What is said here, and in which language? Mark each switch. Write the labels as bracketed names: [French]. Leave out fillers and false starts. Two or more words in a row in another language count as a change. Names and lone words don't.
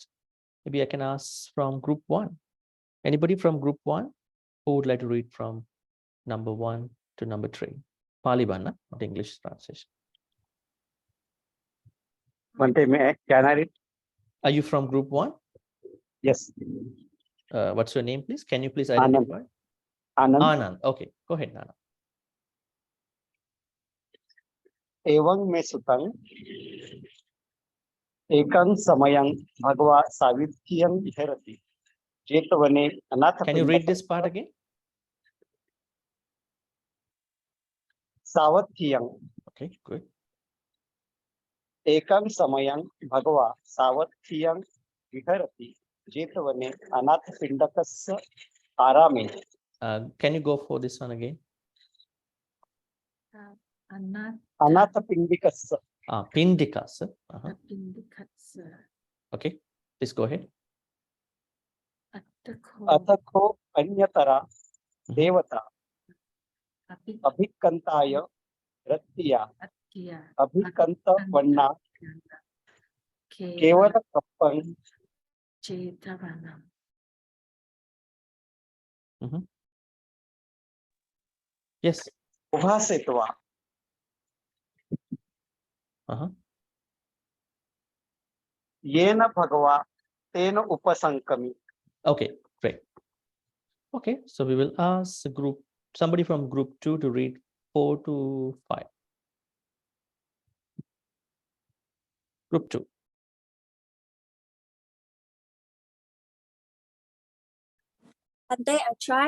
[English] Maybe I can ask from group 1. Anybody from group 1 who would like to read from number 1 to number 3? Pali Banna, not English translation. Bhante, can I read? Are you from group 1? Yes. What's your name, please? Can you please Anand. identify? Anand. Okay, go ahead, Nana. [Pali] Evaṁ me sutang ekang samayang bhagava savithyam viharati jetavane anatha. [English] Can you read this part again? [Pali] Savathyam. [English] Okay, good. [Pali] Ekang samayang bhagava savathyam viharati jetavane anatha pindakasya arame. [English] Can you go for this one again? [Pali] Anatha pindikasya. Pindikas. Pindikatsa. [English] Okay, please go ahead. [Pali] Athakho anyatara devata abhikantaya rattiya abhikanta vanna kevala kappang. Chetavana. [English] Yes. [Pali] Ubhasetva. Yena bhagava tena upasankami. [English] Okay, great. Okay, so we will ask somebody from group 2 to read 4 to 5. Group 2. Bhante, I try.